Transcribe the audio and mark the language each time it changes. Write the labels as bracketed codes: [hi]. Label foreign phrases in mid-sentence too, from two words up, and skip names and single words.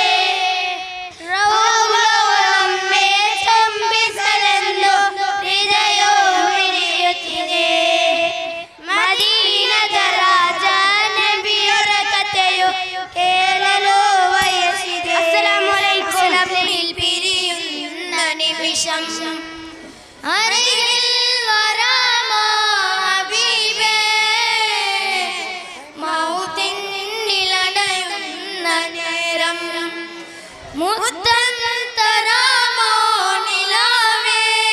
[kn] ರೌಲವೊಮ್ಮೆ ಚುಂಬಿಸಲೆಂದು ಹೃದಯವೂ ಮಿಡಿಯುತ್ತಿದೆ ಮದೀನದ ರಾಜ ನಬಿಯರ ಕಥೆಯು ಕೇಳಲು ಬಯಸಿದೆ [ar] السلام عليكم [ml] പിരിയുന്ന നിമിഷം അരികിൽ വരാമോ ഹബീബേ മൗത്തിനിലടയുന്ന നേരം മുത്തം തരാമോ നിലാവേ